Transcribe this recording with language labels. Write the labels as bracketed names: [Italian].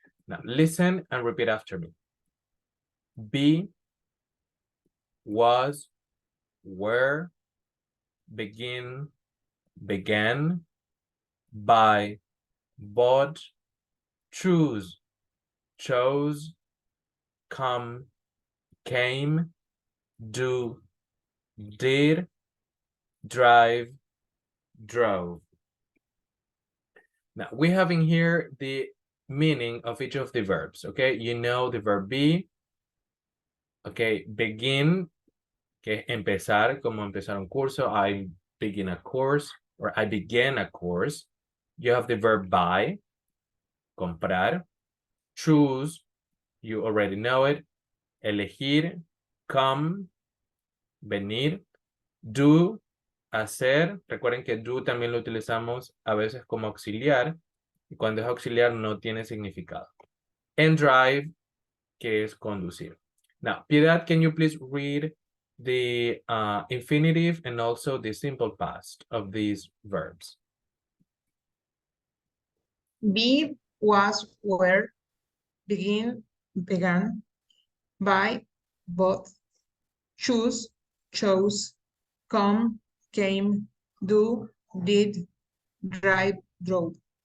[English] Now listen and repeat after me. Be, was, were, begin, began, buy, bought, choose, chose, come, came, do, did, drive, drove. Now we have in here the meaning of each of the verbs. Okay, you know the verb be. [Spanish] Okay, begin, que es empezar, como empezar un curso. [English] I begin a course, or I began a course. You have the verb buy, comprar. Choose, you already know it. [Spanish] Elegir, come, venir. Do, hacer. Recuerden que do también lo utilizamos a veces como auxiliar. Y cuando es auxiliar no tiene significado. [English] And drive, [Spanish] que es conducir. [English] Now, Piedad, can you please read the infinitive and also the simple past of these verbs? Be, was, were, begin, began, buy, bought, choose, chose, come, came, do, did, drive, drove.